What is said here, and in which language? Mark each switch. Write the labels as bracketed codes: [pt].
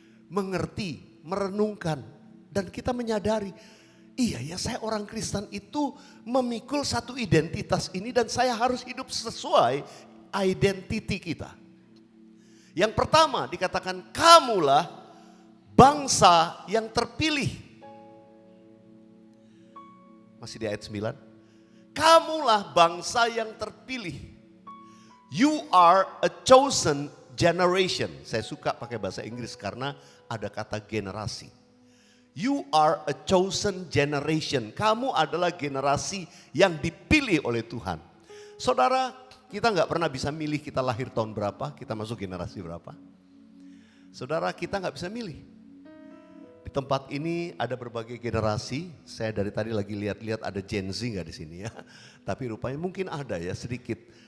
[id] Mengerti, merenungkan, dan kita menyadari, iya ya saya orang Kristen itu memikul satu identitas ini dan saya harus hidup sesuai identiti kita. Yang pertama dikatakan kamulah bangsa yang terpilih. Masih di ayat 9. Kamulah bangsa yang terpilih. [en] You are a chosen generation. [id] Saya suka pakai bahasa Inggris karena ada kata generasi. [en] You are a chosen generation. [id] Kamu adalah generasi yang dipilih oleh Tuhan. Saudara, kita nggak pernah bisa milih kita lahir tahun berapa, kita masuk generasi berapa. Saudara, kita nggak bisa milih. Di tempat ini ada berbagai generasi. Saya dari tadi lagi lihat-lihat ada Gen Z nggak di sini ya. Tapi rupanya mungkin ada ya sedikit.